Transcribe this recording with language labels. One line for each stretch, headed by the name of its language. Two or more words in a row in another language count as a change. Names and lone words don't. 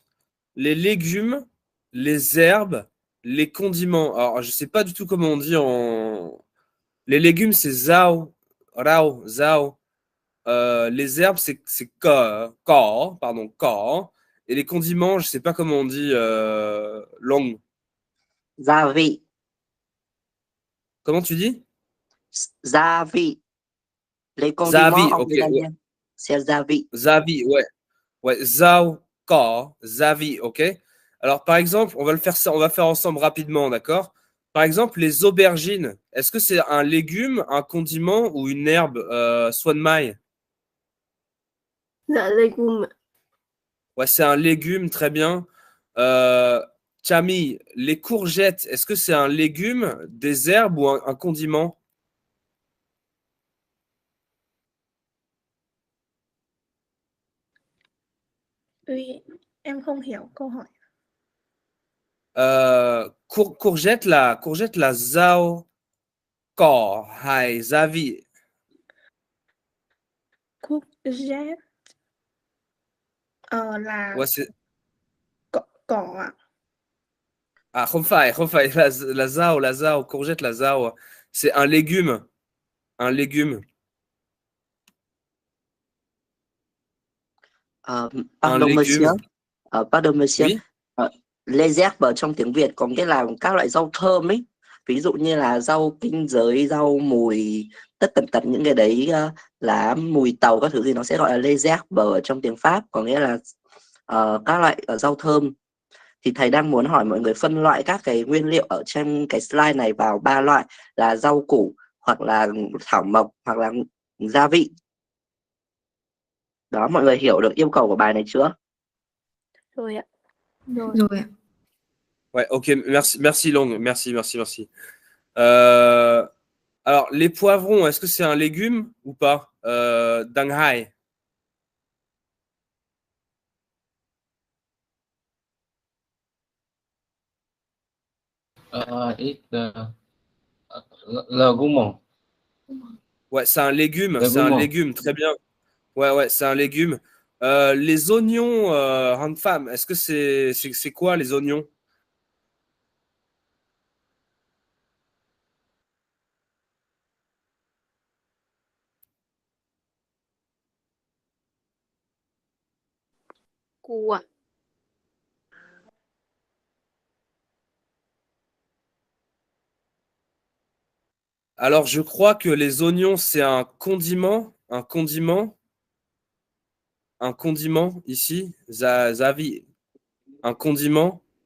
French: Les légumes, les herbes, les condiments. Alors, je ne sais pas du tout comment on dit en... Les légumes, c'est
Vietnamese: zao, rao, zao.
French: Les herbes, c'est pardon, ko. Et les condiments, je ne sais pas comment on dit long.
Vietnamese: Gia vị.
French: Comment tu dis?
Vietnamese: Gia vị. Les Gia
French: condiments
Vietnamese: vị,
French: en ok. Ouais. italien, c'est gia vị.
Vietnamese: Gia vị,
French: ouais. Ouais,
Vietnamese: zao, ko, gia vị,
French: ok. Alors, par exemple, on va le faire ça, on va faire ensemble rapidement, d'accord? Par exemple, les aubergines, est-ce que c'est un légume, un condiment ou une herbe, Xuân Mai?
Vietnamese: Dạ légumes.
French: Ouais, c'est un légume, très bien. Camille, les courgettes, est-ce que c'est un légume, des herbes ou un condiment?
Vietnamese: Uy, em không hiểu câu hỏi. Courgette là rau cỏ hay gia vị? Courgette là
French: Ouais, c'est...
Vietnamese: cỏ ạ. Ah, không phải, la rau, courgette, la rau.
French: C'est un légume. Un légume. Un Pardon monsieur. légume. Pardon monsieur. Oui. Les herbes
Vietnamese: trong tiếng Việt có nghĩa là các loại rau thơm ấy. Ví dụ như là rau kinh giới, rau mùi, tất tần tật những cái đấy, lá mùi tàu các thứ thì nó sẽ gọi là
French: les herbes
Vietnamese: ở trong tiếng Pháp, có nghĩa là các loại rau thơm. Thì thầy đang muốn hỏi mọi người phân loại các cái nguyên liệu ở trên cái slide này vào 3 loại là rau củ, hoặc là thảo mộc, hoặc là gia vị. Đó, mọi người hiểu được yêu cầu của bài này chưa? Rồi ạ. Rồi ạ.
French: Ouais, ok, merci Long, merci. Alors, les poivrons, est-ce que c'est un légume ou pas? Dang Hai. Legume. Ouais, c'est un légume, très bien. Ouais, c'est un légume. Les oignons, Han Pham, est-ce que c'est quoi les oignons?
Vietnamese: Củ ạ.
French: Alors, je crois que les oignons, c'est un condiment ici, Zavi, un condiment.